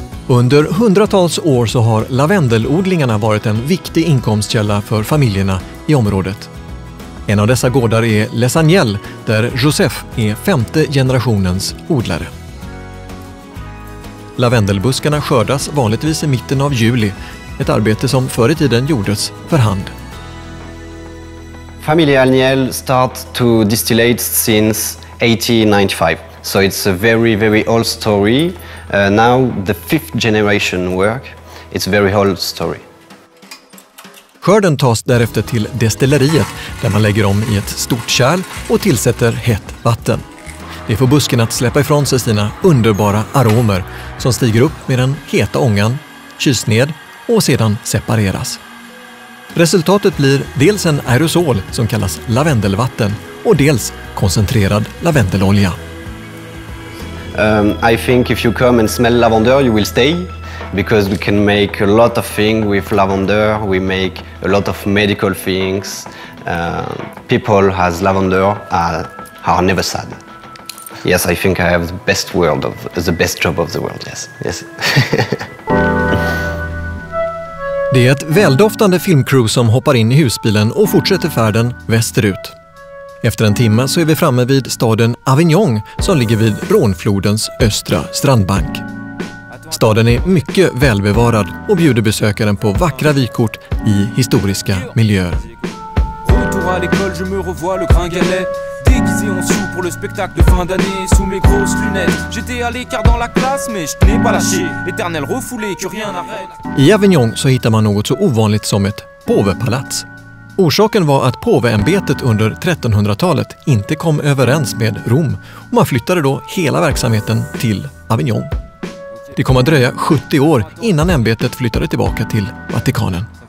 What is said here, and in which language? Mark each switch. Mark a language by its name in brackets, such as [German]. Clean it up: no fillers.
[Swedish] Under hundratals år så har lavendelodlingarna varit en viktig inkomstkälla för familjerna i området. En av dessa gårdar är Les Agnelles där Joseph är 5:e generationens odlare. Lavendelbuskarna skördas vanligtvis i mitten av juli, ett arbete som förr i tiden gjordes för hand. [English] Family Agnelles start to distillate since 1895, so it's a very old story. Now the 5th generation work. It's a very old story. [Swedish] Skörden tas därefter till destilleriet där man lägger om i ett stort kärl och tillsätter hett vatten. Det får busken att släppa ifrån sig sina underbara aromer som stiger upp med den heta ångan, kyls ned och sedan separeras. Resultatet blir dels en aerosol som kallas lavendelvatten och dels koncentrerad lavendelolja. [English] I think if you come and smell lavender you will stay because we can make a lot of things with lavender. We make a lot of medical things. People has lavender are never sad. Yes, I think I have the best job of the world. Yes. [Swedish] Det är ett väldoftande filmcrew som hoppar in i husbilen och fortsätter färden västerut. Efter en timme så är vi framme vid staden Avignon som ligger vid Rhôneflodens östra strandbank. Staden är mycket välbevarad och bjuder besökaren på vackra vykort i historiska miljöer. [French] Retour à l'école, je me revois le gringalet. Déguisé en sous pour le spectacle de fin d'année. Sous mes grosses lunettes, j'étais à l'écart dans la classe. Mais je n'ai pas lâché, l'éternel refoulé que rien n'arrête. [Swedish] I Avignon så hittar man något så ovanligt som ett påvepalats. Orsaken var att påveämbetet under 1300-talet inte kom överens med Rom och man flyttade då hela verksamheten till Avignon. Det kom att dröja 70 år innan ämbetet flyttade tillbaka till Vatikanen.